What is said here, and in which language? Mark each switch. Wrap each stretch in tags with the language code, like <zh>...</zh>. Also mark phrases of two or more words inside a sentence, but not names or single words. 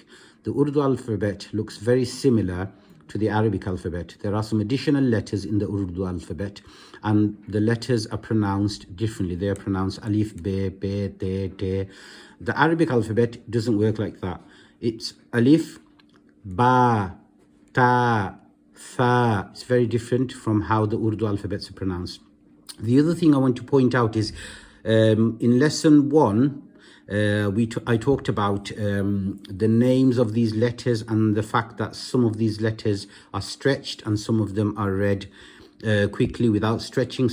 <en>The Urdu alphabet looks very similar to the Arabic alphabet. There are some additional letters in the Urdu alphabet, and the letters are pronounced differently. They are pronounced</en> <ur>alif, be, te, te.</ur> <en>The Arabic alphabet doesn't work like that. It's alif,</en> <ar>ba, ta, tha.</ar> <en>It's very different from how the Urdu alphabets are pronounced. The other thing I want to point out is in lesson 1, I talked about the names of these letters and the fact that some of these letters are stretched and some of them are read quickly without stretching.</en>